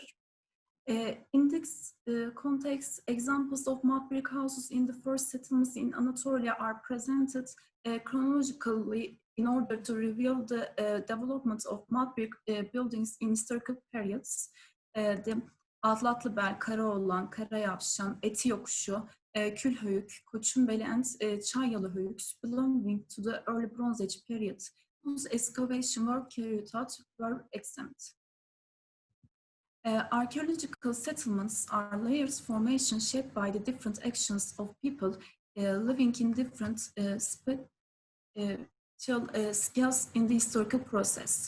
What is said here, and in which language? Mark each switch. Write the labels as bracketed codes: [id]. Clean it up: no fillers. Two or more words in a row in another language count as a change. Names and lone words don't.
[en] In this context, examples of mud brick houses in the first settlements in Anatolia are presented chronologically in order to reveal the development of mud brick buildings in historical periods. The Atlatlıbel, Karaoğlan, Karayavşan, Eti Yokuşu, Külhöyük, Koçunbeli and Çayyalı Höyüks belonging to the early Bronze Age period, whose excavation work carried out were examined. Archaeological settlements are layers formation shaped by the different actions of people living in different scales in the historical process.